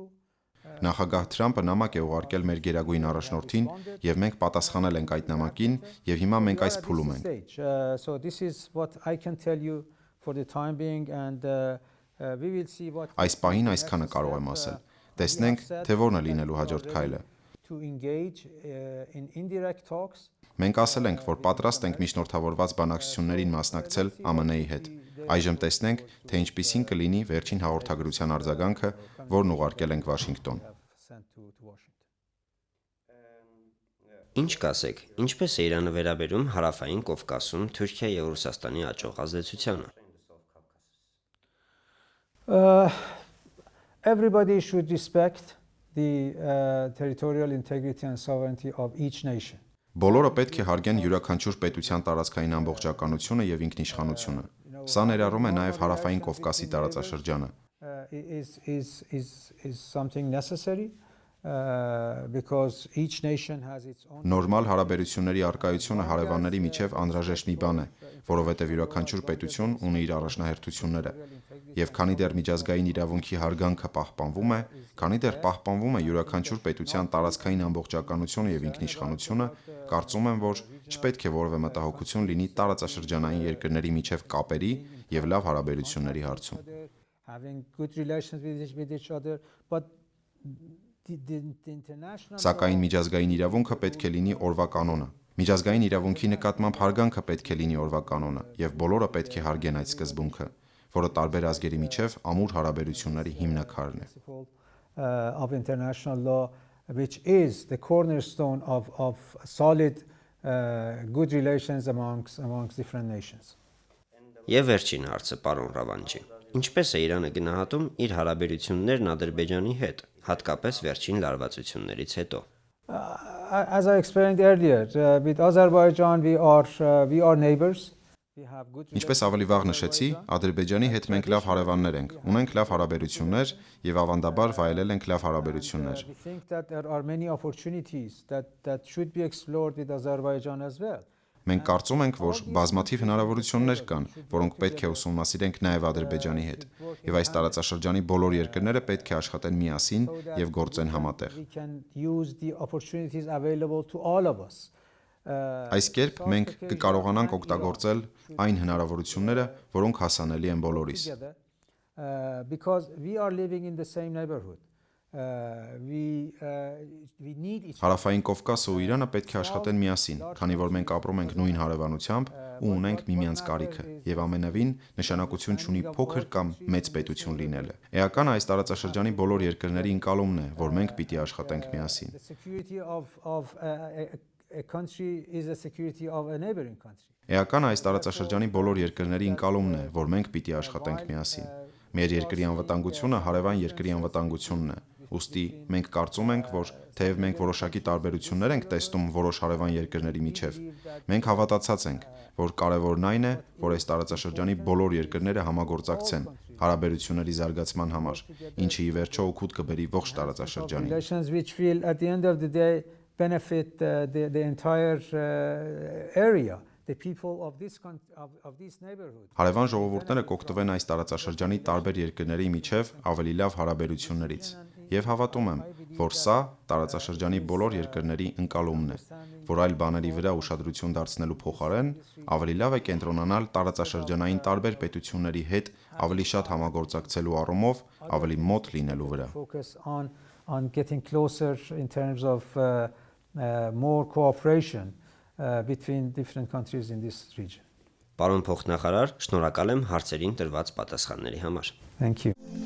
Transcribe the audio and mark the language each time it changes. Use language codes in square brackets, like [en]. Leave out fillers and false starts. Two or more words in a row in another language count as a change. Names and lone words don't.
[hy] Նախագահ Թրամփը նամակ է ուղարկել մեր գերագույն առաջնորդին եւ մենք պատասխանել ենք այդ նամակին եւ հիմա մենք այս փուլում ենք։ [en] So this is what I can tell you for the time being and we will see what [hy] Այս պահին այսքանը կարող եմ ասել։ Տեսնենք, թե որն է լինելու հաջորդ քայլը։ [en] to engage in indirect talks. [hy] Մենք ասել ենք, որ պատրաստ ենք միջնորդավորված բանակցություններին մասնակցել ԱՄՆ-ի հետ։ Այժմ տեսնենք, թե ինչպիսին կլինի վերջին հաղորդագրության արձագանքը, որն ուղարկել ենք Վաշինգտոն։ Ինչ կասեք, ինչպես է Իրանը վերաբերում հարավային Կովկասում Թուրքիա եւ Ռուսաստանի աճող ազդեցությանը։ [en] Everybody should respect the territorial integrity and sovereignty of each nation. [hy] Բոլորը պետք է հարգեն յուրաքանչյուր պետության տարածքային ամբողջականությունը եւ ինքնիշխանությունը։ Սա ներառում է նաեւ հարավային Կովկասի տարածաշրջանը։ [en] Is something necessary because each nation has its own [hy] Նորմալ հարաբերությունների արկայությունը հարևանների միջև անհրաժեշտ մի բան է, որովհետև յուրաքանչյուր պետություն ունի իր առաջնահերթությունները, եւ քանի դեռ միջազգային իրավունքի հարգանքը պահպանվում է, քանի դեռ պահպանվում է յուրաքանչյուր պետության տարածքային ամբողջականությունը եւ ինքնիշխանությունը, կարծում եմ, որ չպետք է որևէ մտահոգություն լինի տարածաշրջանային երկրների միջև կապերի եւ լավ հարաբերությունների հարցում։ [en] having good relations with each other, but the international [hy] Սակայն միջազգային իրավունքը պետք է լինի օրվա կանոնը։ Միջազգային իրավունքի նկատմամբ հարգանքը պետք է լինի օրվա կանոնը, եւ բոլորը պետք է հարգեն այդ սկզբունքը, որը տարբեր ազգերի միջև ամուր հարաբերությունների հիմնաքարն է։ [en] of international law, which is the cornerstone of solid, good relations amongst different nations. [hy] Եվ վերջին հարցը, պարոն Ռավանջի։ Ինչպես է Իրանը գնահատում իր հարաբերություններն Ադրբեջանի հետ, հատկապես վերջին լարվածություններից հետո։ [en] As I explained earlier, with Azerbaijan we are neighbors. We have good [hy] Ինչպես ավելի վաղ նշեցի, Ադրբեջանի հետ մենք լավ հարևաններ ենք, ունենք լավ հարաբերություններ եւ ավանդաբար վայելել ենք լավ հարաբերություններ։ [en] We think that there are many opportunities that should be explored with Azerbaijan as well. [hy] Մենք կարծում ենք, որ բազմաթիվ հնարավորություններ կան, որոնք պետք է ուսումնասիրենք նաև Ադրբեջանի հետ, եւ այս տարածաշրջանի բոլոր երկրները պետք է աշխատեն միասին եւ գործեն համատեղ։ [en] We can use the opportunities available to all of us. [hy] Այս կերպ մենք կկարողանանք օգտագործել այն հնարավորությունները, որոնք հասանելի են բոլորիս։ [en] Because we are living in the same neighborhood. We need each [hy] Հարավային Կովկասը ու Իրանը պետք է աշխատեն միասին, քանի որ մենք ապրում ենք նույն հարևանությամբ ու ունենք միմյանց կարիքը, եւ ամենևին նշանակություն չունի փոքր կամ մեծ պետություն լինելը։ Էական այս տարածաշրջանի բոլոր երկրների ընկալումն է, որ մենք պիտի աշխատենք միասին։ [en] The security of a country is the security of a neighboring country. [hy] Էական այս տարածաշրջանի բոլոր երկրների ընկալումն է, որ մենք պիտի աշխատենք միասին։ Մեր երկրի անվտանգությունը հարևան երկրի անվտանգությունն է։ Ուստի մենք կարծում ենք, որ թեև մենք որոշակի տարբերություններ ենք տեսնում որոշ հարևան երկրների միջև, մենք հավատացած ենք, որ կարևորն այն է, որ այս տարածաշրջանի բոլոր երկրները համագործակցեն հարաբերությունների զարգացման համար, ինչը ի վերջո օգուտ կբերի ողջ տարածաշրջանին։ [en] Relations which will at the end of the day benefit the entire area. The people of this neighborhood. [hy] Հարևան ժողովուրդները կօգտվեն այս տարածաշրջանի տարբեր երկրների միջև ավելի լավ հարաբերություններից, Եվ հավատում եմ, որ սա տարածաշրջանի բոլոր երկրների ընկալումն է, որ այլ բաների վրա ուշադրություն դարձնելու փոխարեն ավելի լավ է կենտրոնանալ տարածաշրջանային տարբեր պետությունների հետ ավելի շատ համագործակցելու առումով ավելի մոտ լինելու վրա։ [en] Focus on getting closer in terms of more cooperation between different countries in this region. [hy] Պարոն փոխնախարար, շնորհակալ եմ հարցերին տրված պատասխանների համար։ [en] Thank you.